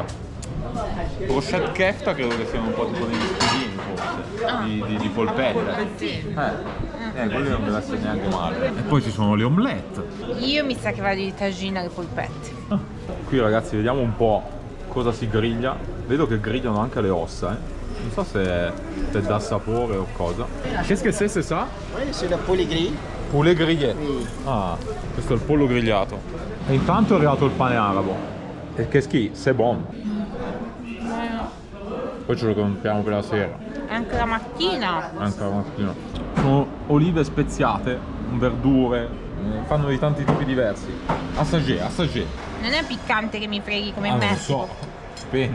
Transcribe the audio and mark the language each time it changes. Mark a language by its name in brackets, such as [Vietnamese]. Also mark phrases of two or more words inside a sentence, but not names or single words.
[Italian] Brochette kefta credo che siano un po' tipo degli spiedini forse, di polpette. Quelli non deve essere neanche male. E poi ci sono le omelette. Io mi sa che vado di tagine alle polpette. Qui ragazzi vediamo un po' cosa si griglia. Vedo che grigliano anche le ossa, Non so se dà sapore o cosa. [French] Qu'est-ce que c'est ça? Oui, c'est le poulet gris. Poulet grillé. Oui. [Italian] Ah, questo è il pollo grigliato. E intanto è arrivato il pane arabo. E che schifo, [French] c'est bon. [Italian] Poi ce lo compriamo per la sera. Anche la mattina. Anche la mattina. Sono olive speziate, verdure, fanno di tanti tipi diversi. Assagé. Non è piccante che mi freghi come me.